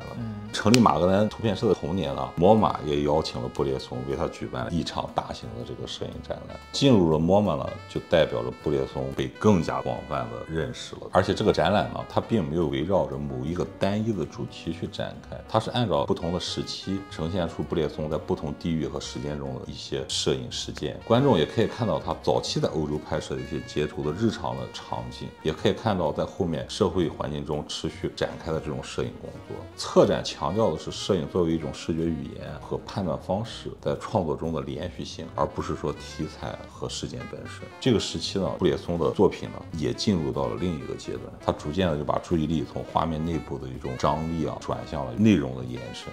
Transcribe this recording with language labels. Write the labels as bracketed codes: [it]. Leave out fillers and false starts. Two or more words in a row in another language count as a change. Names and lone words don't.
[zh] 成立馬格南圖片社的同年呢，MoMA也邀請了布列松為他舉辦一場大型的這個攝影展覽。進入了MoMA呢，就代表着布列松被更加廣泛的認識了。而且這個展覽呢，它並沒有圍繞着某一個單一的主題去展開，它是按照不同的時期呈現出布列松在不同地域和时間中的一些攝影事件。觀眾也可以看到他早期在歐洲拍攝的一些街頭的日常的場景，也可以看到在後面社会環境中持續展開的這種攝影工作。策展強調的是攝影作為一種視覺語言和判斷方式在創作中的連續性，而不是說題材和事件本身。這個時期呢，布列松的作品呢也進入到了另一個階段，他逐漸的就把注意力從畫面内部的一种張力啊轉向了內容的延伸。